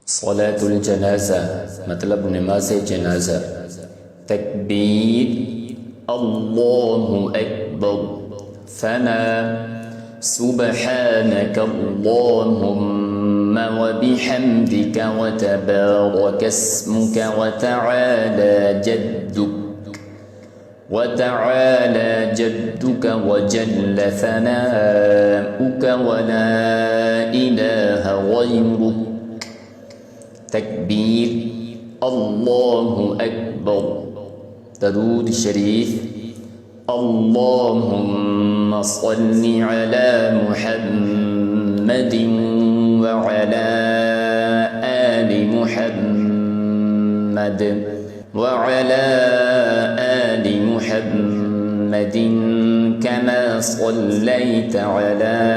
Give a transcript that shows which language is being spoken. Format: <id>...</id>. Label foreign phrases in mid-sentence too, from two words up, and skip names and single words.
<pa>सलातुल जनाजा मतलब नमाज जनाजा।</pa> <ar>تكبير الله أكبر، فثنا سبحانك اللهم وبحمدك وتبارك اسمك وتعالى جدك وجل ثناؤك ولا إله غيرك. تكبير الله أكبر. درود شريف اللهم صل على محمد وعلى آل محمد وعلى آل محمد كما صليت على</ar>